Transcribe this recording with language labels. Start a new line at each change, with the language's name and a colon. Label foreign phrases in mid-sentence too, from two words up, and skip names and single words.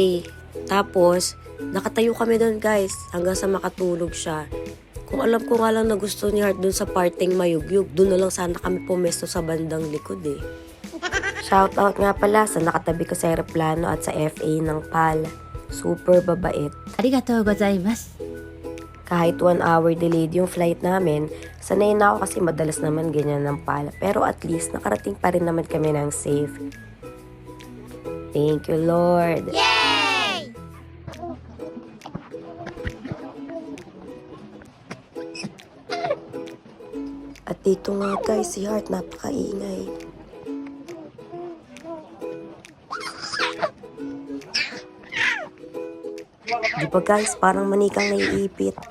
Filipino: Tapos nakatayo kami dun guys hanggang sa makatulog siya. Kung alam ko nga lang na gusto ni Heart dun sa parting mayugyug, dun na lang sana kami pumesto sa bandang likod eh. Shoutout nga pala sa nakatabi ko sa aeroplano at sa FA ng PAL. Super babait.
Japanese: ありがとうございます.
Filipino: Kahit 1
English: hour delayed
Filipino: yung flight namin, sanay na ako kasi madalas naman ganyan ng PAL. Pero
English: at least
Filipino: nakarating pa rin naman kami ng safe.
English: Thank you Lord.
Filipino: At dito nga guys, si Heart napakaingay. Di ba guys, parang manikang naiipit.